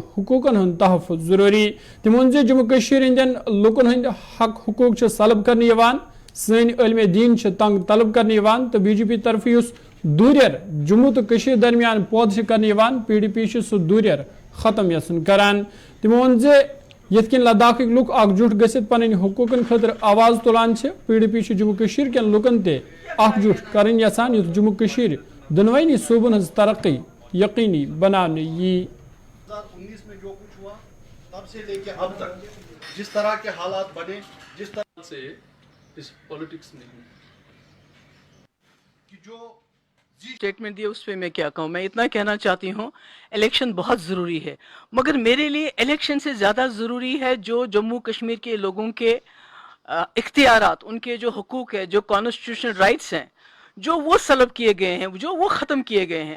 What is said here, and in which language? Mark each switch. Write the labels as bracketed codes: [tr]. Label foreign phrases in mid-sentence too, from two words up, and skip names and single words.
[ks] हुकूकन हंद तहफ़ुज़ जरूरी तम वोन जम्मू कश्मीर हंदन लुकन हंद हक हुकूक सलब करने सन इल्म दीन तंग तलब करने तो BJP तरफ दूरियर जम्मू तो कश्मीर दरमियान पौध करने PDP सह दूरियर खत्म यसन करान तम वोन यथकिन लद्दाख लुक एकजुट गसित पन हुकूकन खतर आवाज तुलान PDP जम्मू कश्मीर के लुकन ते एकजुट करन यसान युत जम्मू कश्मीर दोनवनी सूबन हज तरक्की यकीनी बनाने यी। [ur] 2019 میں جو کچھ ہوا تب سے لے کے اب تک جس طرح کے حالات بنے جس طرح سے اس پولیٹکس میں کہ جو سٹیٹمنٹ دیا اس پر میں کیا کہوں۔ میں اتنا کہنا چاہتی ہوں الیکشن بہت ضروری ہے، مگر میرے لیے الیکشن سے زیادہ ضروری ہے جو جموں کشمیر کے لوگوں کے اختیارات، ان کے جو حقوق ہے، جو [en] constitutional rights [ur] ہیں، جو وہ سلب کیے گئے ہیں، جو وہ ختم کیے گئے ہیں.